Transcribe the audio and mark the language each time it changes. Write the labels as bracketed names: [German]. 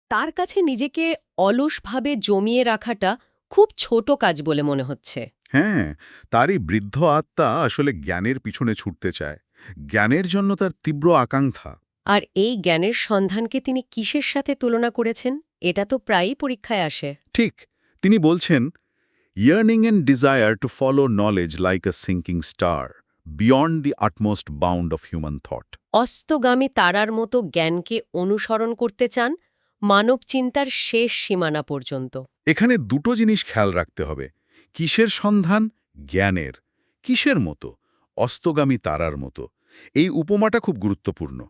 [Bangla] তার কাছে নিজেকে অলসভাবে জমিয়ে রাখাটা খুব ছোট কাজ বলে মনে হচ্ছে। হ্যাঁ, তারই বৃদ্ধ আত্মা আসলে জ্ঞানের পিছনে ছুটতে চায়। জ্ঞানের জন্য তার তীব্র আকাঙ্ক্ষা। আর এই জ্ঞানের সন্ধানকে তিনি কিসের সাথে তুলনা করেছেন? এটা তো প্রায়ই পরীক্ষায় আসে। ঠিক, তিনি বলছেন, [English] yearning and desire to follow knowledge like a sinking star, beyond the utmost bound of human thought. [Bangla] অস্তগামী তারার মতো জ্ঞানকে অনুসরণ করতে চান মানব চিন্তার শেষ সীমানা পর্যন্ত। এখানে দুটো জিনিস খেয়াল রাখতে হবে। কিসের সন্ধান? জ্ঞানের। কিসের মতো? অস্তগামী তারার মতো। এই উপমাটা খুব গুরুত্বপূর্ণ।